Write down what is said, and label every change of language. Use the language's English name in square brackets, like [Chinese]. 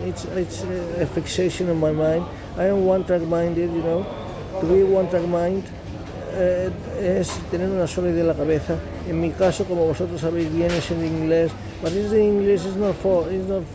[English] It's a fixation on my mind. I am one-track-minded, you know. To be one-track-mind [Spanish] es tener una sola idea en la cabeza. En mi caso, como vosotros sabéis bien, es el inglés. [English] But the English is not for win.